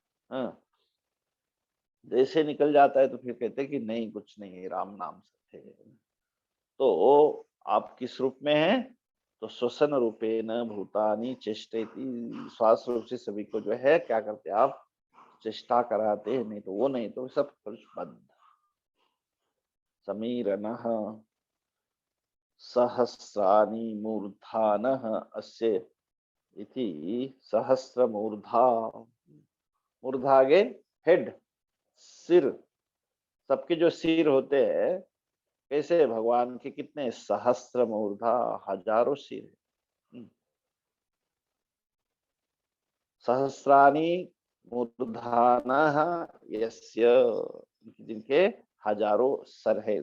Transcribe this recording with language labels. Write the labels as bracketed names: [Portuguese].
[Hindi] हाँ, जैसे निकल जाता है तो फिर कहते हैं कि नहीं, कुछ नहीं है, राम नाम सत्य है। तो आप किस रूप में हैं? तो [Sanskrit] श्वसन रूपेण भूतानि चेष्टयति, [Hindi] श्वास रूप से सभी को जो है क्या करते हैं आप? चेष्टा कराते हैं, नहीं तो वो नहीं तो सब कुछ बंद। [Sanskrit] समीरनः सहस्राणि मूर्धानः अस्य इति सहस्रमूर्धा। [Hindi] मूर्धा आगे हेड, सिर, सबके जो सिर होते हैं, कैसे भगवान के कितने? सहस्र मूर्धा, हजारों सिर है। [Sanskrit] सहस्राणि मूर्धानः यस्य, [Hindi] जिनके हजारों सर है।